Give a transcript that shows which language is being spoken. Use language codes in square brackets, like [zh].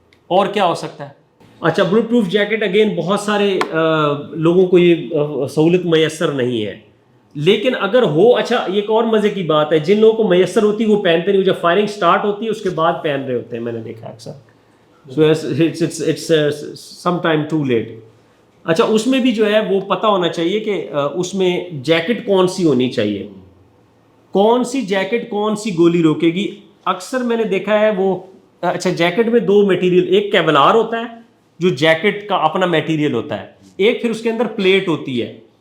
[ur] اور کیا ہو سکتا ہے؟ اچھا بلٹ پروف جیکٹ، اگین بہت سارے لوگوں کو یہ سہولت میسر نہیں ہے، لیکن اگر ہو. اچھا ایک اور مزے کی بات ہے، جن لوگوں کو میسر ہوتی ہے وہ پہنتے نہیں، جب فائرنگ سٹارٹ ہوتی ہے اس کے بعد پہن رہے ہوتے ہیں، میں نے دیکھا اکثر. [en] So it's sometime too late. [ur] اچھا اس میں بھی جو ہے وہ پتہ ہونا چاہیے کہ اس میں جیکٹ کون سی ہونی چاہیے، کون سی جیکٹ کون سی گولی روکے گی. اکثر میں نے دیکھا ہے وہ، اچھا جیکٹ میں 2 میٹیریل، ایک کیولار ہوتا ہے جو جیکٹ کا اپنا میٹیریل ہوتا ہے، ایک پھر اس کے اندر پلیٹ ہوتی ہے.